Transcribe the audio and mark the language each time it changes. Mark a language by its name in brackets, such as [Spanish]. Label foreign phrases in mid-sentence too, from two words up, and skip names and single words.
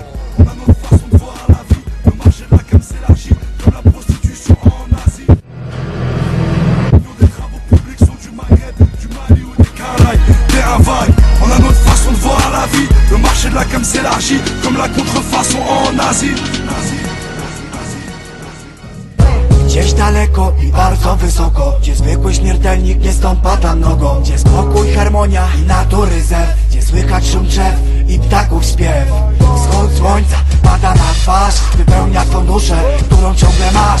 [French] On a notre façon de voir la vie, le marché de la cam s'élargit, comme la prostitution en Asie. Des travaux publics sont du Maghreb, du Mali ou des Caraïbes. Terrain vague, on a notre façon de voir la vie, le marché de la cam s'élargit, comme la contrefaçon en Asie. [Polish] Gdzieś daleko i bardzo wysoko, gdzie zwykły śmiertelnik nie stąpa tam nogą. Gdzie spokój, harmonia i natury zew, gdzie słychać szum drzew i ptaków śpiew. Wschód słońca pada na twarz, wypełnia twą duszę, którą ciągle masz.